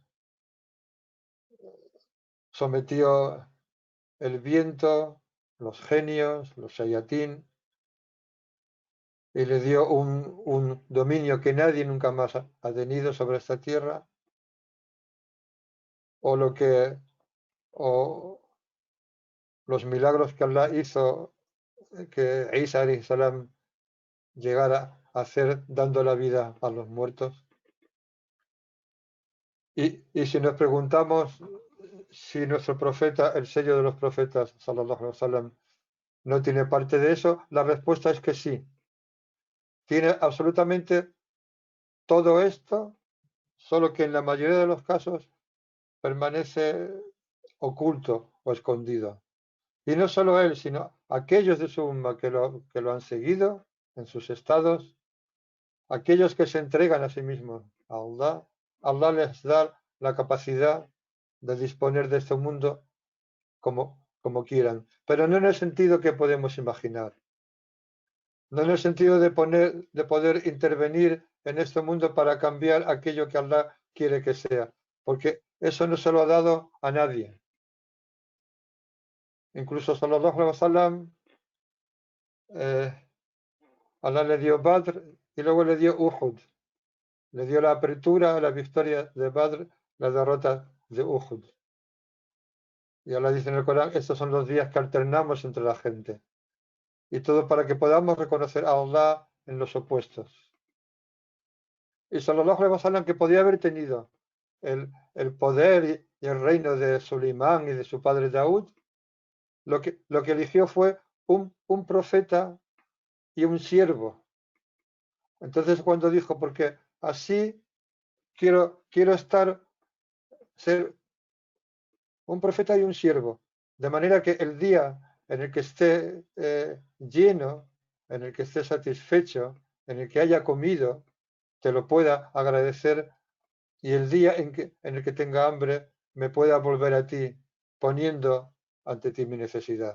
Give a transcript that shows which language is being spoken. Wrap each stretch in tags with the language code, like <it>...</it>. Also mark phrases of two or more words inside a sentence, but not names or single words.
<es>sometió el viento, los genios, los shayatín, y le dio un dominio que nadie nunca más ha tenido sobre esta tierra, o lo que o los milagros que Allah hizo que Isa</es> <ar>عليه السلام</ar> <es>llegara a hacer dando la vida a los muertos. Y si nos preguntamos si nuestro profeta, el sello de los profetas,</es> <ar>صلى الله عليه وسلم,</ar> <es>no tiene parte de eso, la respuesta es que sí. Tiene absolutamente todo esto, solo que en la mayoría de los casos permanece oculto o escondido. Y no solo él, sino aquellos de su umma que lo han seguido en sus estados, aquellos que se entregan a sí mismos a Allah, Allah les da la capacidad de disponer de este mundo como quieran, pero no en el sentido que podemos imaginar, no en el sentido de poder intervenir en este mundo para cambiar aquello que Allah quiere que sea, porque eso no se lo ha dado a nadie. Incluso</es> <ar>صلى الله عليه وسلم,</ar> <es>Allah le dio Badr y luego le dio Uhud. Le dio la apertura, la victoria de Badr, la derrota de Uhud. Y Allah dice en el Corán, estos son los días que alternamos entre la gente. Y todo para que podamos reconocer a Allah en los opuestos. Y</es> <ar>صلى الله عليه وسلم,</ar> <es>que podía haber tenido el poder y el reino de Suleimán y de su padre Daud, lo que eligió fue un profeta y un siervo. Entonces cuando dijo, porque así quiero ser un profeta y un siervo, de manera que el día en el que esté lleno, en el que esté satisfecho, en el que haya comido, te lo pueda agradecer, y el día en el que tenga hambre me pueda volver a ti poniendo ante ti mi necesidad.</es>